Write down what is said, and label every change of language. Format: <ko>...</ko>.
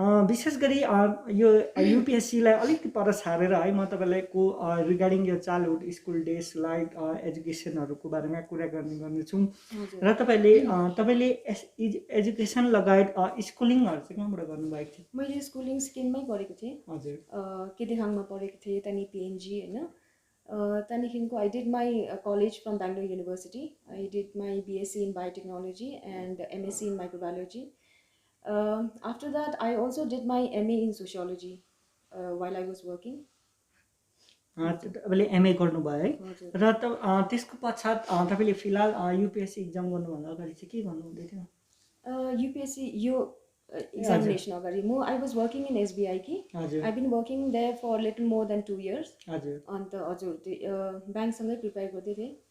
<ne>विशेष गरी यो युपिएससीलाई अलिकति पर छाडेर है म तपाईँलाई रिगार्डिङ यो चाइल्डहुड स्कुल डेज लाइक एजुकेसनहरूको बारेमा कुरा गर्नेछु। र तपाईँले एजुकेसन लगायत स्कुलिङहरू चाहिँ कहाँबाट गर्नुभएको थियो? मैले स्कुलिङ सिक्किममै गरेको थिएँ। हजुर। केदेखाङमा पढेको थिएँ, त्यहाँदेखि पिएनजी होइन। त्यहाँदेखिको</ne> <en>I did my college from Bangalore university. I did my BSc in biotechnology and MSc in microbiology. After that, I also did my MA in sociology while I was working.</en> <ne>तपाईँले MA गर्नुभयो है। र त्यसको पश्चात तपाईँले फिलहाल युपिएससी इक्जाम गर्नुभन्दा अगाडि चाहिँ के गर्नुहुँदै थियो? युपिएससी यो एक्जामिनेसन अगाडि</ne> <en>I was working in SBI कि I been working there for little more than 2 years.</en> <ne>अन्त हजुर ब्याङ्कसँगै प्रिपेयर गर्दै थिएँ।</ne>